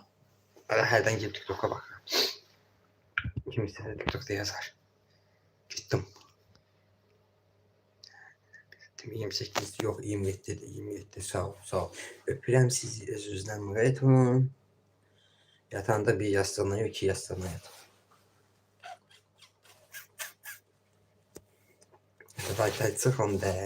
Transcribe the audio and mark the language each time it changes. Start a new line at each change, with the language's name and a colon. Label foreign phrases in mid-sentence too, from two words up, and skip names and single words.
Azerbaijani: Hərdən girib TikTok'a bakıram. Kimisi de TikTok'da yazar.
Turkish: Gittim. 28 yok 27 sağ ol.
Azerbaijani: Öpürəm sizi özünüzdən müğayət olun. Yatağında bir yastığına yok 2 yastığına yatın. Tuvaletə çıxın da.